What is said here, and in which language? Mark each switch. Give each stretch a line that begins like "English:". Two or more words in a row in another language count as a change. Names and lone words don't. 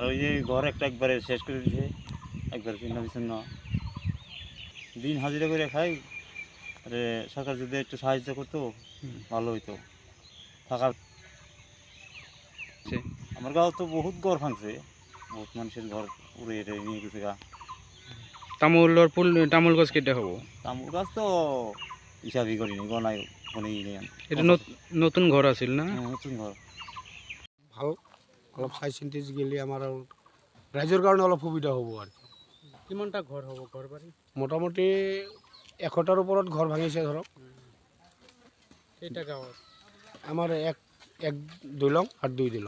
Bangla: ওই যে ঘর একটা একবারে শেষ করে দিছে একবারে চিহ্ন বিচ্ছিন্ন দিন হাজিরা করে খাই আরে সরকার যদি একটু সাহায্য করতো ভালো হইতো থাকার আমার গাঁও তো বহুত ঘর ভাঙছে বহুত মানুষের ঘর উড়ে নিয়ে গেছে গা তামোল গাছ কেটে হবো তামুল গাছ তো হিসাবই করিনি গনাই কোনেই নেই এটা নতুন ঘর আছিল না নতুন ঘর
Assamese: ভাল অলপ চাই চিন্তি গেলে আমাৰ ৰাইজৰ কাৰণে অলপ সুবিধা হ'ব আৰু কিমানটা ঘৰ হ'ব ঘৰ বাৰী মোটামুটি 100টাৰ ওপৰত ঘৰ ভাঙিছে ধৰক কেইটা গাঁৱত আমাৰ এক দলং আৰু দুই দলং